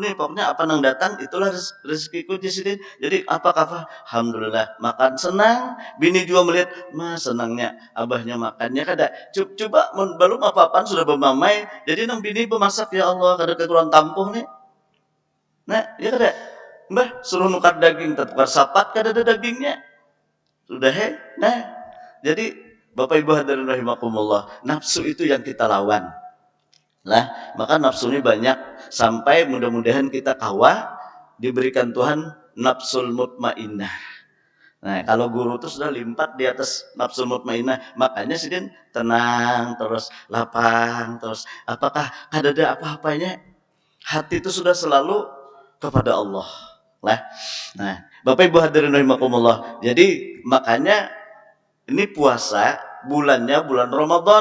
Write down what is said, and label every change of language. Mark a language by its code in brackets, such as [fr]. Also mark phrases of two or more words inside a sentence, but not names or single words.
[bjn] nih pokoknya apa nang datang itulah rezekiku di sidin jadi apakah alhamdulillah makan senang bini juga melihat senangnya abahnya makannya kada coba belum apa-apaan sudah bermamai jadi nang bini bemasak [ar] يا الله [bjn] kada kekurangan tampuh nih nah ya kada mbah suruh nukar daging tukar sapat kada ada dagingnya sudah jadi Bapak Ibu hadirin rahimakumullah, nafsu itu yang kita lawan. Lah, maka nafsunya banyak sampai mudah-mudahan kita kawa diberikan Tuhan [ar] النفس المطمئنة. [bjn] Nah, kalau guru itu sudah limpat di atas [ar] النفس المطمئنة, [bjn] makanya sih Din tenang terus, lapang terus. Apakah ada apa-apanya? Hati itu sudah selalu kepada Allah. Lah. Nah, Bapak Ibu hadirin rahimakumullah. Jadi makanya ini puasa bulannya bulan Ramadan.